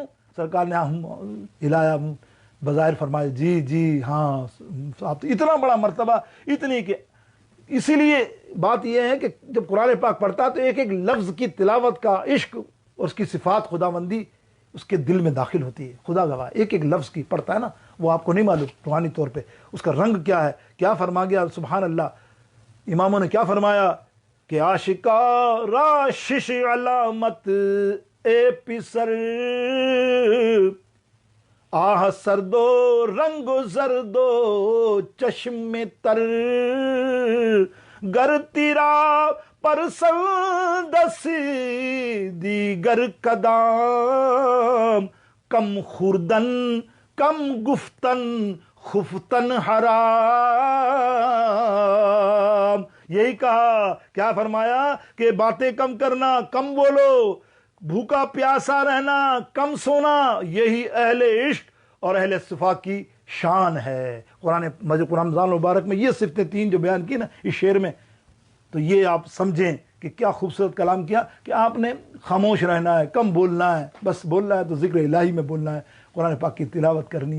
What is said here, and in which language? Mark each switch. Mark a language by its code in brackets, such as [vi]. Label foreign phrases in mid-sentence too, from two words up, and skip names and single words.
[ur] سرکار نے ہلایا بظاہر فرمایا جی جی ہاں، آپ اتنا بڑا مرتبہ، اتنی کہ اسی لیے بات یہ ہے کہ جب قرآن پاک پڑھتا ہے تو ایک ایک لفظ کی تلاوت کا عشق اور اس کی صفات خداوندی اس کے دل میں داخل ہوتی ہے۔ خدا گواہ ایک ایک لفظ کی پڑھتا ہے نا، وہ آپ کو نہیں معلوم روحانی طور پہ اس کا رنگ کیا ہے، کیا فرما گیا سبحان اللہ۔ اماموں نے کیا فرمایا کہ [fa] عاشقا راشش علامت اے پسر، آہ سردو رنگ زردو چشم تر، گر تیرا پرسندس دیگر کدام، کم خوردن کم گفتن خفتن حرام۔ [ur] یہی کہا، کیا فرمایا کہ باتیں کم کرنا، کم بولو، بھوکا پیاسا رہنا، کم سونا، یہی اہل عشق اور اہل صفات کی شان ہے۔ قرآن رمضان مبارک میں یہ صفتیں 3 جو بیان کی نا اس شعر میں، تو یہ آپ سمجھیں کہ کیا خوبصورت کلام کیا کہ آپ نے خاموش رہنا ہے، کم بولنا ہے، بس بولنا ہے تو ذکر الہی میں بولنا ہے، قرآن پاک کی تلاوت کرنی ہے۔